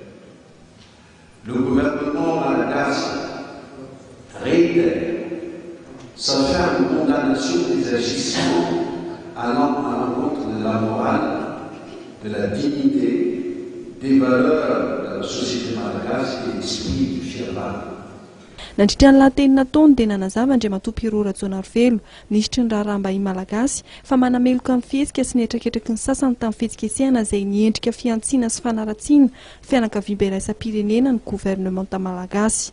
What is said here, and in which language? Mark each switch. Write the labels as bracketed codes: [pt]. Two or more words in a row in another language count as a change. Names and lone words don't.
[fr] Le gouvernement malagasy réitère sa ferme condamnation des agissements allant à l'encontre de la morale, de la dignité, des valeurs de la société malagasy et l'esprit du fier-valo. [mg] Nandritra ny lahateny nataony dia nanazava Andriamatoa Pirot Rajaonarivelo nisitry ny raharaham-bahiny malagasy fa manameloka ny fihetsika sy ny etraketraky ny sasany tamin'ny fihetsiketsehana izay niendrika fiantsiana sy fanaratsiana fianakaviam-be iraisam-pirenena ny gouvernemanta malagasy.